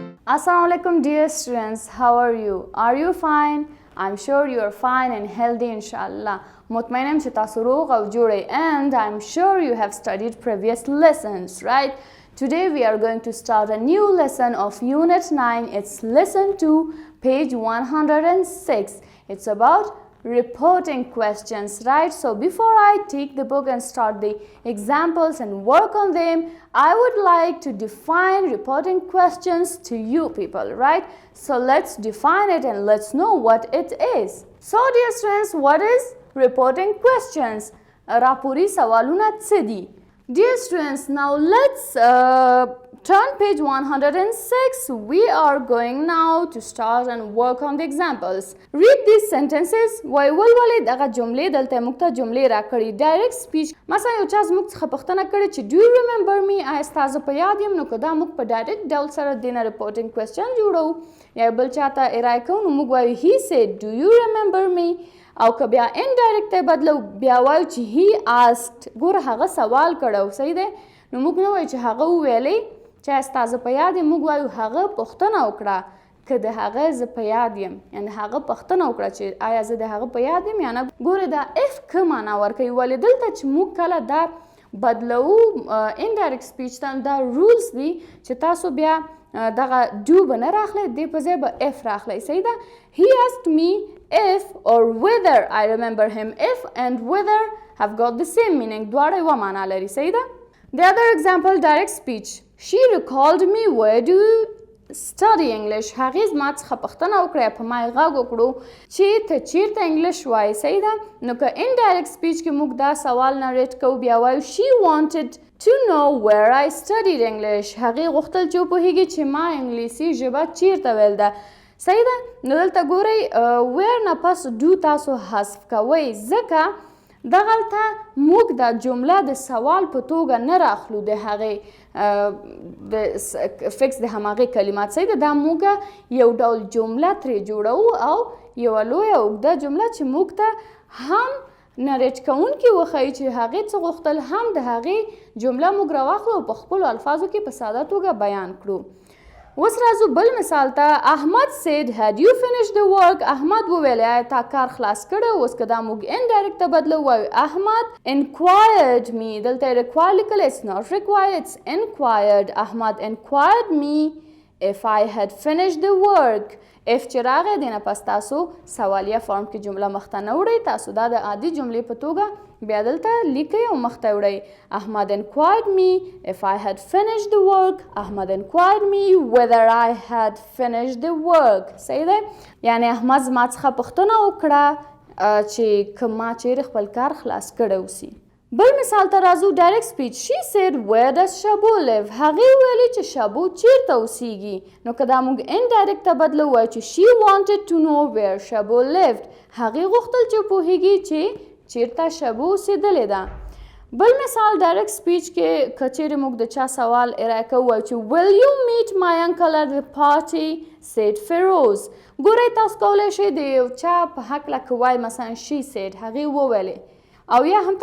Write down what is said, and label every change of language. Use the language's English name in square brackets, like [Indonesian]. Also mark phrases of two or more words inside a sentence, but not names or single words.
[English] Assalamu alaikum dear students, how are you? Are you fine? I'm sure you are fine and healthy inshallah. [Pashto] مطمئنم چې تاسو روغ او جوړ [English] and I'm sure you have studied previous lessons, right? Today we are going to start a new lesson of Unit 9. It's lesson 2, page 106. It's about reporting questions, right? So before I take the book and start the examples and work on them, I would like to define reporting questions to you people, right? So let's define it and let's know what it is. So dear students, what is reporting questions? Rapuri sawaluna څه دي? Dear students, now let's turn page 106. We are going now to start and work on the examples. Read these sentences. [Pashto] ولولې دغه جملې دلته موږ ته جملې راکړي. [English] Direct speech. [Pashto] مثلا یو چا زموږ څخه پوښتنه کړې چې [English] do you remember me? [Pashto] آیا ستاسو په یاد یم؟ نو که دا موږ په ډایرکټ ډول سره دې نه [English] reporting question [Pashto] جوړو یا بل چاته ارائه کوو نو موږ وایو [English] he said do you remember me? [Pashto] او که بیا indirect ته بدلو بیا وایو چې [English] he asked. [Pashto] ګوره هغه سوال کړو صحیح دی نو موږ نه وایو چې هغه وویلې چې ستاسو په یاد یم موږ وایو هغه پوښتنه وکړه که د هغه زه په یاد یم یعنې هغه پوښتنه وکړه چې آیا زه د هغه په یاد یم یا نه ګوره دا if که معنا ورکوي ولې دلته چې موږ کله دا بدلو [English] indirect speech [Pashto] ته دا rules دي چې تاسو بیا دغه do به نه راخلی دې په ځای به if راخلی صحیح ده [English] he asked me if or whether I remember him if and whether have got the same meaning [Pashto] دواړه یوه معنا لري صحیح ده [English] The other example, direct speech. She recalled me, where do you study English? [Pashto] هغې زما څخه پوښتنه وکړه په ما یې غږ وکړو چې ته چیرته انګلیش وایې صحیح ده نو که [English] indirect speech [Pashto] کې موږ دا سوال نریټ کوو بیا وایو [English] she wanted to know where I studied English. [Pashto] هغې غوښتل چې وپوهیږي چې ما انګلیسي ژبه چیرته ویل ده صحیح ده نو دلته ګورئ where نه پس do تاسو حذف کوئ ځکه دغلته موږ دا جمله د سوال په توګه نه راخلو د هغې د فکس د هماغې کلمات صحیح ده دا موږ یو ډول جمله ترې جوړو او یوه لویه اوږده جمله چې موږ ته هم نریټ کوونکي وښیي چې هغې څه غوښتل هم د هغې جمله موږ راواخلو او په خپلو الفاظو کې په ساده توګه بیان کړو اوس راځو بل مثال ته احمد [English] said had you finished the work [Pashto] احمد وویل آیا تا کار خلاص کړی اوس که دا موږ indirect ته بدلو وایو احمد [English] inquired me [Pashto] دلته require لیکلی [English] it's not required it's inquired [Pashto] احمد [English] inquired me if I had finished the work [Pashto] if چې راغی دی نه پس تاسو سوالیه فارم کې جمله مخته نه وړئ تاسو دا د عادي جملې په توګه بیا دلته لیکئ او مخته وړئ احمد [English] inquired me if I had finished the work [Pashto] احمد inquired me whether I had finished the work صحیح دی یعنې احمد زما څخه پوښتنه وکړه چې که ما چیرې خپل کار خلاص کړی اوسي بل مثال ته راځو [English] direct speech she said where does شابو live [Pashto] هغې وویلې چې شابو چیرته اوسیږي نو که دا موږ indirect ته بدلو وایو چې [English] she wanted to know where شابو lived [Pashto] هغې غوښتل چې پوهیږي چې چیرته شابو اوسېدلې ده بل مثال [English] direct speech [Pashto] کې که چیرې موږ د چا سوال ارائه کوو وایو چې [English] will you meet my uncle at the party said فیروز [Pashto] ګورئ تاسو کولی شئ د یو چا په هکله که وایي مثلا [English] she said [Pashto] هغې وویلې او یا هم